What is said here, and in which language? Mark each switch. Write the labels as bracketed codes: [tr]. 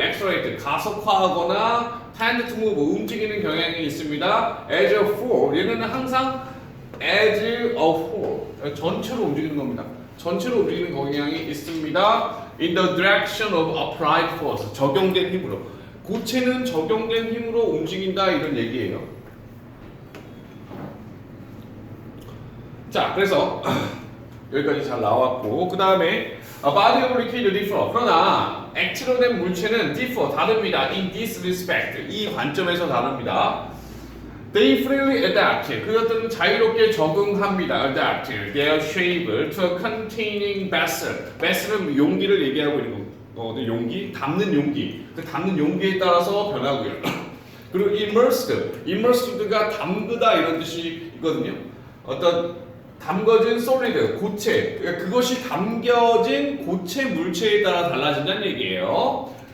[en] accelerate [ko] 가속화하거나 [en] tend to move [ko] 움직이는 경향이 있습니다. [en] as a whole [ko] 얘는 항상 as a whole 전체로 움직이는 겁니다. 전체로 움직이는 경향이 있습니다. [en] In the direction of applied force [ko] 적용된 힘으로 고체는 적용된 힘으로 움직인다 이런 얘기예요. 자, 그래서 여기까지 잘 나왔고 그 다음에 [en] body of liquid differ. [ko] 그러나 액체로 된 물체는 [en] differ [ko] 다릅니다. [en] In this respect [ko] 이 관점에서 다릅니다. [en] They freely adapt. [ko] 그것들은 자유롭게 적응합니다. [en] Adapt their shape to a containing vessel. [ko] vessel은 용기를 얘기하고 있는 거거든요. 용기, 담는 용기. 그 담는 용기에 따라서 변하고요. 그리고 immersed가 담그다 이런 뜻이 있거든요. 어떤 담궈진 solid, 고체. 그러니까 그것이 담겨진 고체 물체에 따라 달라진다는 얘기예요.